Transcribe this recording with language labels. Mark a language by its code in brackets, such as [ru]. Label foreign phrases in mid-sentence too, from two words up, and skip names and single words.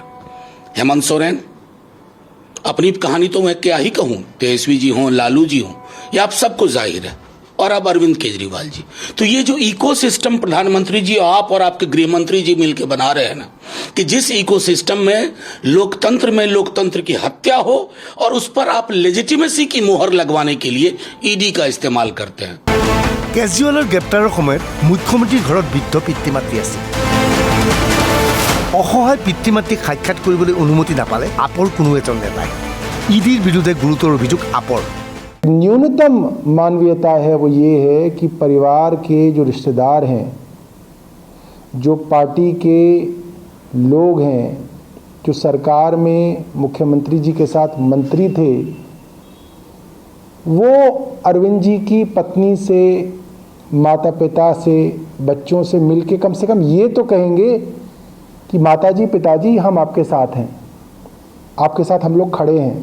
[hi] हेमंत सोरेन, अपनी कहानी तो मैं क्या ही कहूं, तेजस्वी जी हों, लालू जी हों, ये आप सबको जाहिर है, और अब अरविंद केजरीवाल जी। तो ये जो इकोसिस्टम प्रधानमंत्री जी, आप और आपके गृह मंत्री जी मिलकर बना रहे हैं ना, कि जिस इकोसिस्टम में लोकतंत्र की हत्या हो और उस पर आप लेजिटिमेसी की मोहर लगवाने के लिए ईडी का इस्तेमाल करते हैं। [as] केजरीवाলৰ গ্ৰেপ্তাৰৰ সময়ত মুখ্যমন্ত্ৰীৰ ঘৰত বৃদ্ধ পিতৃ মাতৃ আছিল। অসহায় পিতৃ মাতৃক সাক্ষাৎ কৰিবলৈ অনুমতি নাপালে আপৰ কোনো এজন নেতাই। ईडीৰ বিৰুদ্ধে গুৰুতৰ অভিযোগ আপৰ। [hi] न्यूनतम मानवीयता है वो ये है कि परिवार के जो रिश्तेदार हैं, जो पार्टी के लोग हैं, जो सरकार में मुख्यमंत्री जी के साथ मंत्री थे, वो अरविंद जी की पत्नी से, माता पिता से, बच्चों से मिलके कम से कम ये तो कहेंगे कि माताजी पिताजी हम आपके साथ हैं, आपके साथ हम लोग खड़े हैं।